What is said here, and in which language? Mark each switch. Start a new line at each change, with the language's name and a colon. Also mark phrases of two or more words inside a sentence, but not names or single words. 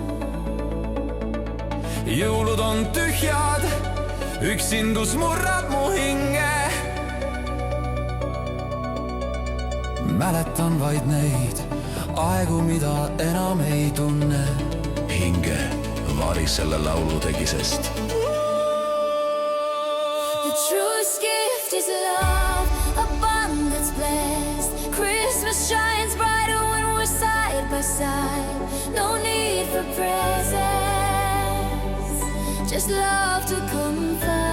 Estonian: Jõulud on tühjad, üksindus murrab mu hinge. Mäletan vaid neid aegu, mida enam ei tunne. Hinge vari selle laulu tegisest.
English: The truest gift is love, abundance blessed. Christmas shines brighter when we're side by side. No need for presents, just love to confide.